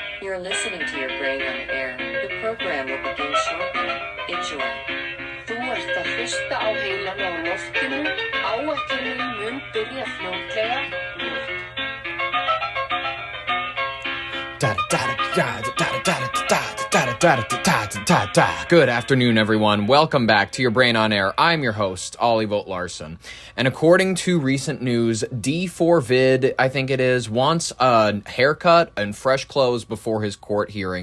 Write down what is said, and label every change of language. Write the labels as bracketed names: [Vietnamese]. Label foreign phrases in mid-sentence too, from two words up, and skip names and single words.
[English] You're listening to your brain on air. The program will begin shortly. Enjoy. [Icelandic] Þú ert að hlusta á heilan á loftinu. Áætlunin mun byrja fljótlega. [English] Good afternoon, everyone. Welcome back to Your Brain on Air. I'm your host, Ollie Vogt Larson. And according to recent news, D4Vid, I think it is, wants a haircut and fresh clothes before his court hearing.